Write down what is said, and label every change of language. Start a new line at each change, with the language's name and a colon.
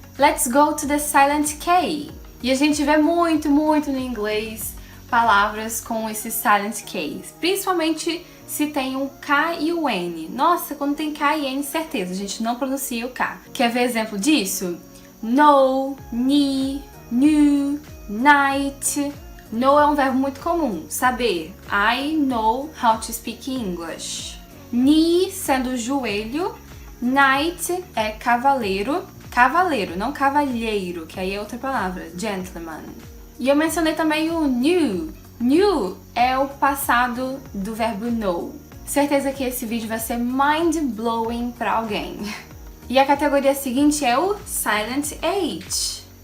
English: Let's go to the silent K.
Portuguese: E a gente vê muito no inglês palavras com esses silent Ks, principalmente se tem um K e o N. Nossa, quando tem K e N, certeza, a gente não pronuncia o K. Quer ver exemplo disso? Know, knee, knew, night. Know é um verbo muito comum, saber.
English: I know how to speak English.
Portuguese: Knee sendo joelho, knight é cavaleiro. Cavaleiro, não cavalheiro, que aí é outra palavra, gentleman. E eu mencionei também o knew. Knew é o passado do verbo know. Certeza que esse vídeo vai ser mind-blowing para alguém. E a categoria seguinte é o Silent H.